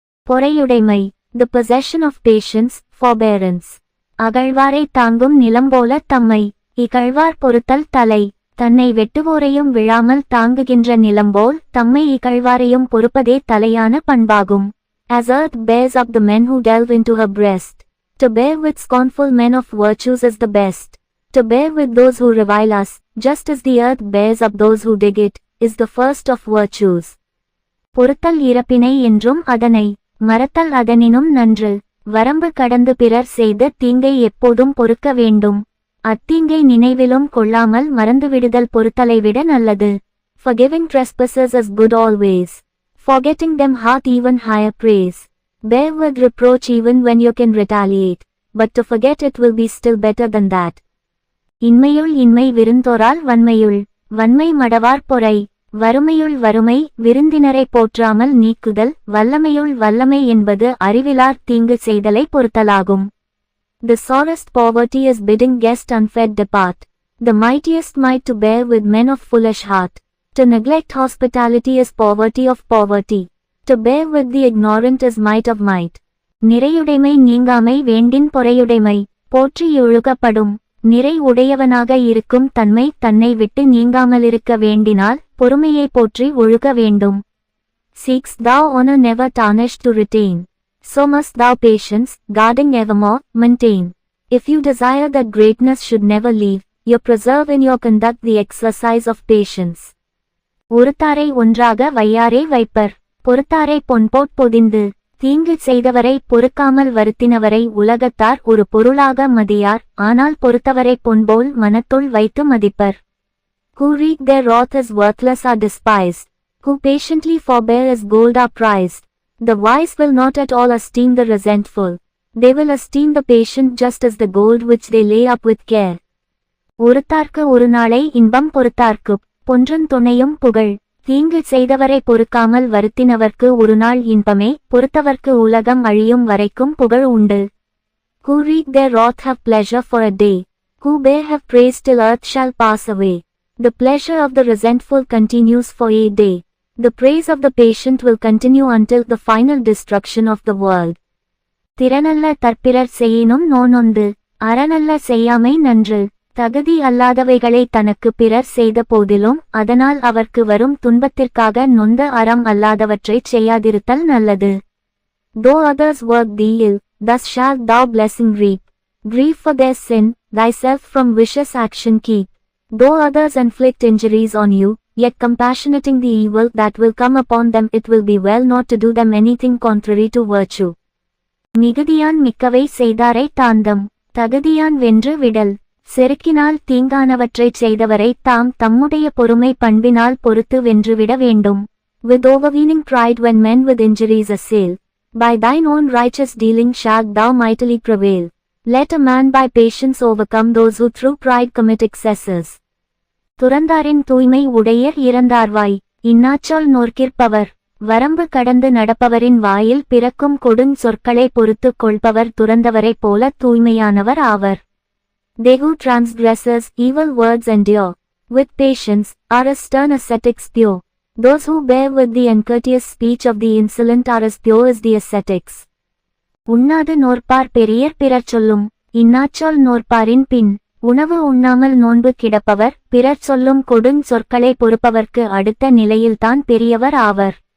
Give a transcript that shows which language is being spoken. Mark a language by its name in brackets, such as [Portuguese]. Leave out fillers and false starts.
[English] பொறையுடைமை, the possession of patience, forbearance. [Tamil] அகழ்வாரை தாங்கும் நிலம்போல தம்மை, இகழ்வார் பொறுத்தல் தலை. தன்னை வெட்டுவோரையும் விழாமல் தாங்குகின்ற நிலம்போல் தம்மை இகழ்வாரையும் பொறுப்பதே தலையான பண்பாகும். [English] As earth bears up the men who delve into her breast, to bear with scornful men of virtues is the best. To bear with those who revile us, just as the earth bears up those who dig it, is the first of virtues. [Tamil] பொறுத்தல் இறப்பினை என்றும் அதனை மறத்தல் அதனினும் நன்று. வரம்பு கடந்து பிறர் செய்த தீங்கை எப்போதும் பொறுக்க வேண்டும். அத்தீங்கை நினைவிலும் கொள்ளாமல் மறந்துவிடுதல் பொறுத்தலை விட நல்லது. [English] Forgiving trespassers is good always. Forgetting them hath even higher praise. Bear with reproach even when you can retaliate, but to forget it will be still better than that. [Tamil] இன்மையுள் இன்மை விருந்தோரால் வன்மையுள், வன்மை மடவார் பொறை. வறுமையுள் வறுமை, விருந்தினரை போற்றாமல் நீக்குதல். வல்லமையுள் வல்லமை என்பது அறிவிலார் தீங்கு செய்தலை பொறுத்தலாகும். [English] The sorest poverty is bidding guest unfed depart. The mightiest might to bear with men of foolish heart. To neglect hospitality is poverty of poverty. To bear with the ignorant is might of might. [Tamil] நிறையுடைமை நீங்காமை வேண்டின் பொறையுடைமை, போற்றி ஒழுகப்படும். நிறை உடையவனாக இருக்கும் தன்மை தன்னை விட்டு நீங்காமலிருக்க வேண்டினால் பொறுமையை போற்றி ஒழுக வேண்டும். [English] Seekst thou honor never tarnished to retain, so must thou patience, guarding evermore, maintain. If you desire that greatness should never leave, you preserve in your conduct the exercise of patience. [Tamil] ஒருத்தாரை ஒன்றாக வையாரே wiper, பொறுத்தாரை பொன்போட் பொதிந்து. தீங்கு செய்தவரை பொறுக்காமல் வருத்தினவரை உலகத்தார் ஒரு பொருளாக மதியார், ஆனால் பொறுத்தவரை பொன்போல் மனத்துள் வைத்து மதிப்பர். [English] Who wreak their wrath as worthless are despised, who patiently forbear as gold are prized. The wise will not at all esteem the resentful, they will esteem the patient just as the gold which they lay up with care. [Tamil] ஒருத்தார்க்கு ஒரு நாளை இன்பம் பொறுத்தார்க்குப், பொன்றன் துணையும் புகழ். தீங்கு செய்தவரை பொறுக்காமல் வருத்தினவர்க்கு ஒரு நாள் இன்பமே, பொறுத்தவர்க்கு உலகம் அழியும் வரைக்கும் புகழ் உண்டு. [English] Who wreak their wrath have pleasure for a day, who bear have praise till earth shall pass away. The pleasure of the resentful continues for a day, the praise of the patient will continue until the final destruction of the world. [Tamil] திறனல்ல தற்பிறர் செய்யினும் நோனொந்து, அறனல்ல செய்யாமை நன்று. தகுதி அல்லாதவைகளை தனக்கு பிறர் செய்த போதிலும் அதனால் அவர்க்கு வரும் துன்பத்திற்காக நொந்த அறம் அல்லாதவற்றைச் செய்யாதிருத்தல் நல்லது. [English] Though others work thee ill, thus shalt thou blessing reap. Grieve for their sin, thyself from vicious action keep. Though others inflict injuries on you, yet compassionating the evil that will come upon them, it will be well not to do them anything contrary to virtue. [Tamil] மிகுதியான் மிக்கவை செய்தாரை தாந்தம், தகுதியான் வென்று விடல். செருக்கினால் தீங்கானவற்றைச் செய்தவரை தாம் தம்முடைய பொறுமை பண்பினால் பொறுத்து வென்றுவிட வேண்டும். [English] With overweening pride when men with injuries assail, by thine own righteous dealing shalt thou mightily prevail. Let a man by patience overcome those who through pride commit excesses. [Tamil] துறந்தாரின் தூய்மை உடையர் இறந்தார்வாய், இன்னாச்சொல் நோர்க்கிற்பவர். வரம்பு கடந்து நடப்பவரின் வாயில் பிறக்கும் கொடுஞ் சொற்களை பொறுத்துக் கொள்பவர் துறந்தவரைப் போல தூய்மையானவர் ஆவர். [English] They who transgressors evil words endure, with patience, are as stern ascetics pure. Those who bear with the uncourteous speech of the insolent are as pure as the ascetics. [Tamil] உண்ணாது நோற்பார் பெரியர் பிறர் சொல்லும், இன்னாச்சொல் நோற்பாரின் பின். உணவு உண்ணாமல் நோன்பு கிடப்பவர் பிறர் சொல்லும் கொடுஞ் சொற்களை பொறுப்பவர்க்கு அடுத்த நிலையில்தான் பெரியவர் ஆவர்.